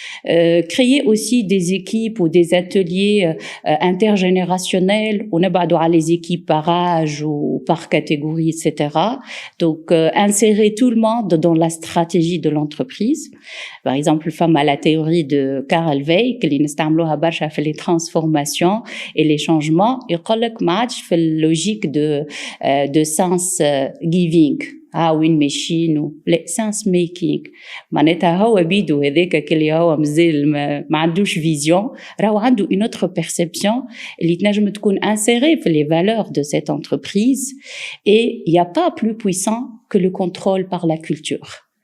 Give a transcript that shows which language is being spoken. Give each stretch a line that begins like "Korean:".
French: Créer aussi des équipes ou des ateliers intergénérationnels où on a les équipes par âge ou par catégorie, etc. Donc, insérer tout le monde dans la stratégie de l'entreprise. Par exemple, femme à la théorie de Carl Weick, qui نستعملوها برشا في les transformations et les changements.
Arabic: يقول لك ما عادش في logique de sense giving. وين ماشيين لا سانس ميكينغ معناتها هو بيدو هذاك اللي هو مازال ما عندوش فيزيون راهو عنده une autre perception اللي تنجم تكون insérée في les valeurs de cette entreprise et il y a pas plus puissant que le contrôle par la culture.